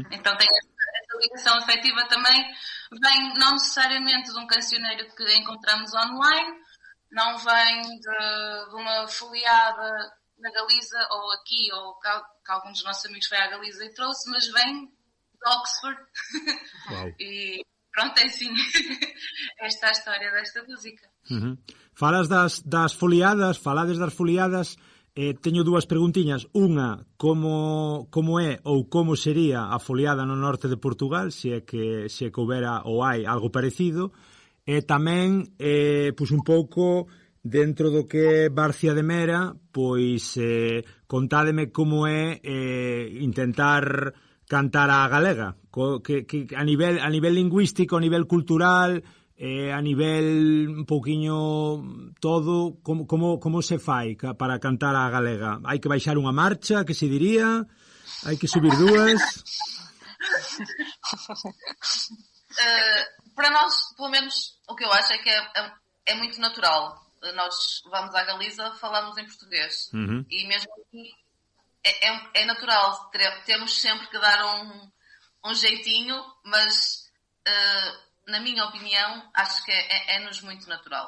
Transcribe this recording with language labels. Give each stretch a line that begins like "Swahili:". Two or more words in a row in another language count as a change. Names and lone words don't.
Portuguese: Então tem essa ligação afetiva também, vem não necessariamente de um cancioneiro que encontramos online, não vem de uma foliada na Galiza ou aqui, ou que algum dos nossos amigos foi à Galiza e trouxe, mas vem de Oxford. Uau. E pronto, é assim. Esta é a história desta música. Uhum.
Galician: Falades das foliadas, teño dúas preguntiñas. Unha, como é ou como sería a foliada no norte de Portugal, se é que houbera ou hai algo parecido, e tamén, pois un pouco dentro do que é Barcia de Mera, pois contádeme como é intentar cantar a galega, que a nivel lingüístico, a nivel cultural, a nivel un pouquiño todo, como se fai para cantar a galega? Hai que baixar unha marcha, que se diría? Hai que subir dúas?
Portuguese: Para nós, pelo menos, o que eu acho é que é muito natural. Nós vamos à Galiza, falamos em português. E mesmo aqui é natural. Temos sempre que dar um jeitinho, mas na minha opinião, acho que é-nos muito natural.